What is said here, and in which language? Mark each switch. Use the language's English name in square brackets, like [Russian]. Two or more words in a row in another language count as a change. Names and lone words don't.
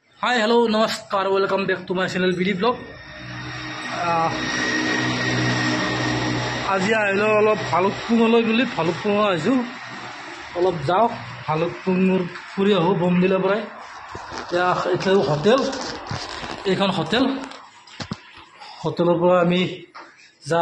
[English] Hi hello नमस्कार welcome back to my channel BD blog। [Assamese] আজি আহিলো অলপ ভালুকপুঙলৈ বুলি ভালুকপুং আহিছোঁ অলপ যাওঁ ভালুকপুঙৰ ফুৰি আহোঁ বমদিলাৰ পৰাই। এতিয়া হোটেল এইখন হোটেলৰ পৰা আমি যাওঁ।